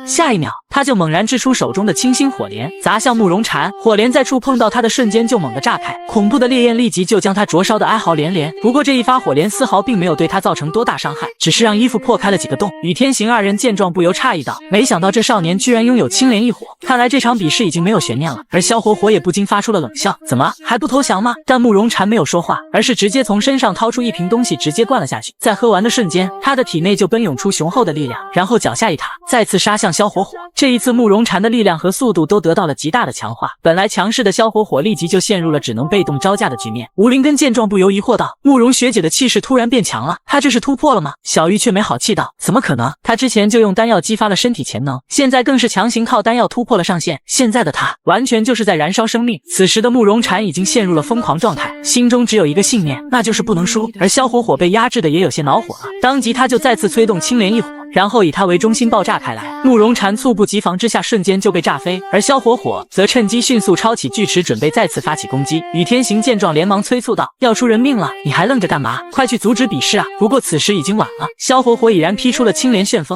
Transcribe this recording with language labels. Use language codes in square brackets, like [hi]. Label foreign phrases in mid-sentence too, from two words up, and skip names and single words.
[zh] 下一秒，他就猛然掷出手中的清新火蓮，砸向慕容嬋。火蓮在觸碰到他的瞬間就猛地炸開，恐怖的烈焰立即就將他灼燒的哀嚎連連。不過這一發火蓮絲毫並沒有對他造成多大傷害，只是讓衣服破開了幾個洞。與天行二人見狀不由詫異道：“沒想到這少年居然擁有青蓮異火，看來這場比試已經沒有懸念了。” 而蕭火火也不禁發出了冷笑：“怎麼還不投降嗎？” 但慕容嬋沒有說話，而是直接從身上掏出一瓶東西直接灌了下去。在喝完的瞬間，他的體內就奔湧出雄厚的力量，然後腳下一踏，再次殺向蕭火火。這一次慕容嬋的力量和速度都得到了極大的強化，本來強勢的蕭火火立即就陷入了只能被動招架的局面。吴灵根見狀不由疑惑道：“慕容學姐的气勢突然变強了，她这是突破了嗎？” 小玉卻沒好氣道：“怎麼可能？她之前就用丹藥激發了身體潛能，現在更是強行靠丹藥突破了上限，現在的她完全就是在燃燒生命。” 此時的慕容嬋已經陷入了瘋狂狀態，心中只有一個信念，那就是不能輸。而蕭火火被壓制的也有些惱火了，當即他就再次催動青蓮異火，然後以他為中心爆炸開來。慕容嬋猝不及防之下瞬間就被炸飛，而蕭火火則趁機迅速抄起巨尺準備再次發起攻擊。雨天行見狀連忙催促道：“要出人命了，你還愣着幹嘛？快去阻止比試啊！” 不過此時已經晚了，蕭火火已然劈出了青蓮旋風。